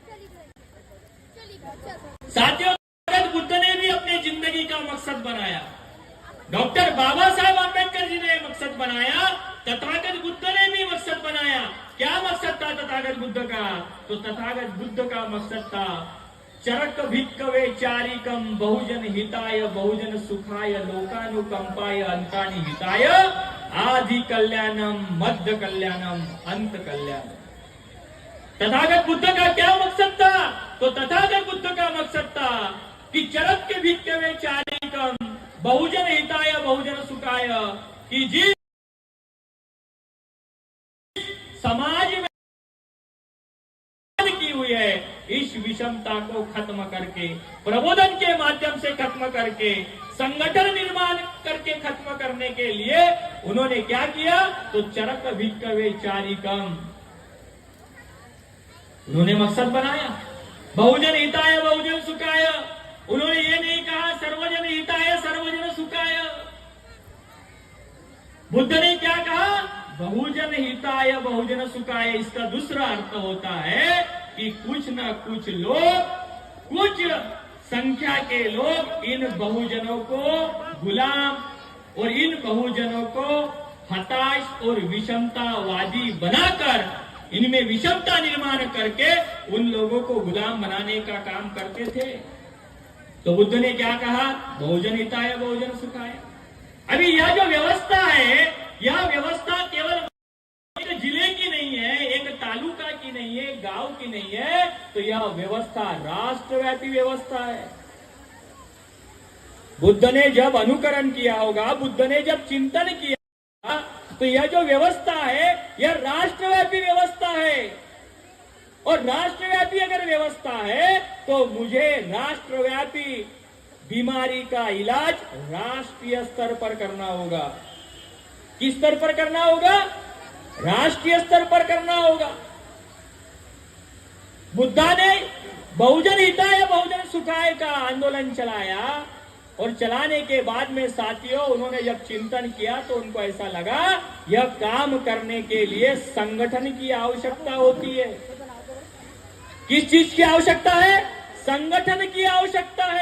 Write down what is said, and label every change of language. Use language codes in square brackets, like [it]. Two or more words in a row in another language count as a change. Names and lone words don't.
[hi] साथियों, बुद्ध ने भी अपने जिंदगी का मकसद बनाया, डॉक्टर बाबा साहब आंबेडकर जी ने मकसद बनाया, तथागत बुद्ध ने भी मकसद बनाया। क्या मकसद था तथागत बुद्ध का? तो तथागत बुद्ध का मकसद था [pi] चरक भिक्कवे चारिकम बहुजन हिताय बहुजन सुखाय लोकानुकंपाय अंतानि हिताय आदि कल्याणम मध्य कल्याणम अंत कल्याणम। [hi] तथागत बुद्ध का क्या मकसद था? तो तथागत बुद्ध का मकसद था कि [pi] चरक के भिक्कवे चारिकम बहुजन हिताय बहुजन सुखाय, [hi] कि जिस समाज में की हुई है इस विषमता को खत्म करके, प्रबोधन के माध्यम से खत्म करके, संगठन निर्माण करके खत्म करने के लिए उन्होंने क्या किया? तो [pi] चरक भिक्कवे चारिकम [hi] उन्होंने मकसद बनाया, [pi] बहुजन हिताय बहुजन सुखाय। [hi] उन्होंने ये नहीं कहा [pi] सर्वजन हिताय सर्वजन सुखाय। [hi] बुद्ध ने क्या कहा? [pi] बहुजन हिताय बहुजन सुखाय। [hi] इसका दूसरा अर्थ होता है कि कुछ न कुछ लोग, कुछ संख्या के लोग इन बहुजनों को गुलाम और इन बहुजनों को हताश और विषमतावादी बनाकर, इनमें विषमता निर्माण करके उन लोगों को गुलाम बनाने का काम करते थे। तो बुद्ध ने क्या कहा? [pi] बहुजन हिताय बहुजन सुखाय। [hi] अभी यह जो व्यवस्था है, यह व्यवस्था केवल एक जिले की नहीं है, एक तालुका की नहीं है, गांव की नहीं है, तो यह व्यवस्था राष्ट्रव्यापी व्यवस्था है। बुद्ध ने जब अनुकरण किया होगा, बुद्ध ने जब चिंतन किया, तो यह जो व्यवस्था है यह राष्ट्रव्यापी व्यवस्था है। और राष्ट्रव्यापी अगर व्यवस्था है तो मुझे राष्ट्रव्यापी बीमारी का इलाज राष्ट्रीय स्तर पर करना होगा। किस स्तर पर करना होगा? राष्ट्रीय स्तर पर करना होगा। बुद्धा ने [pi] बहुजन हिताय बहुजन सुखाय [hi] का आंदोलन चलाया, और चलाने के बाद में साथियों उन्होंने जब चिंतन किया तो उनको ऐसा लगा यह काम करने के लिए संगठन की आवश्यकता होती है। किस चीज की आवश्यकता है? संगठन की आवश्यकता है।